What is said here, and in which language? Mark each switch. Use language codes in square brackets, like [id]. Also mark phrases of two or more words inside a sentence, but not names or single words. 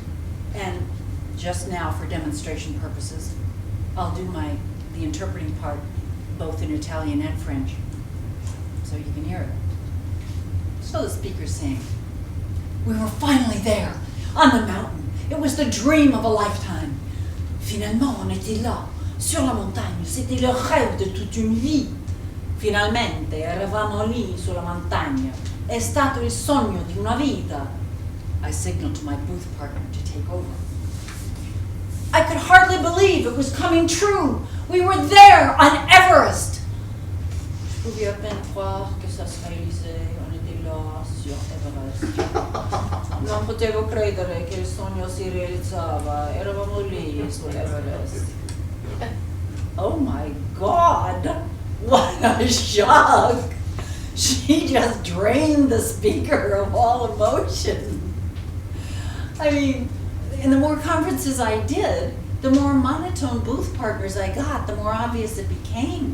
[en] And just now, for demonstration purposes, I'll do the interpreting part both in Italian and French, so you can hear it. So the speaker's saying, we were finally there, on the mountain. It was the dream of a lifetime. [fr] Finalement, on était là, sur la montagne. C'était le rêve de toute une vie. [it] Finalmente, eravamo lì sulla montagna. È stato il sogno di una vita. [en] I signaled to my booth partner to take over. I could hardly believe it was coming true. We were there on Everest. [fr] Je pouvais à peine croire que ça se réalisait. On était là sur Everest. [it] Non potevo credere che il sogno si realizzava. Eravamo lì su Everest. [en] Oh my God! What a shock! She just drained the speaker of all emotion. I mean, and the more conferences I did, the more monotone booth partners I got, the more obvious it became.